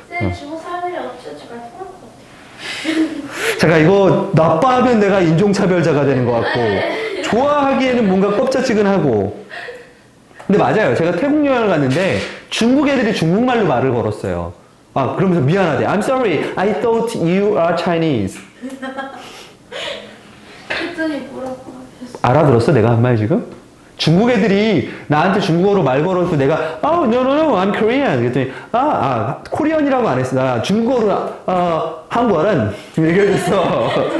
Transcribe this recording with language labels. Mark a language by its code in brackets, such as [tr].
[ko] 쌤 중국 사람들이 어쩌지 말 통할 것 같아요. 잠깐, 이거 나빠하면 내가 인종차별자가 되는 것 같고, 좋아하기에는 뭔가 껍짝지근하고. 근데 맞아요. 제가 태국 여행을 갔는데 중국 애들이 중국말로 말을 걸었어요. 아, 그러면서 미안하대. [en] I'm sorry. I thought you are Chinese. [ko] 그랬더니 뭐라고 하셨어요? 알아들었어? 내가 한 말 지금? 중국 애들이 나한테 중국어로 말 걸어서 내가 [en] no, I'm Korean. [ko] 그랬더니 코리안이라고 안 했어. 나 중국어로 한국어는 얘기해줬어.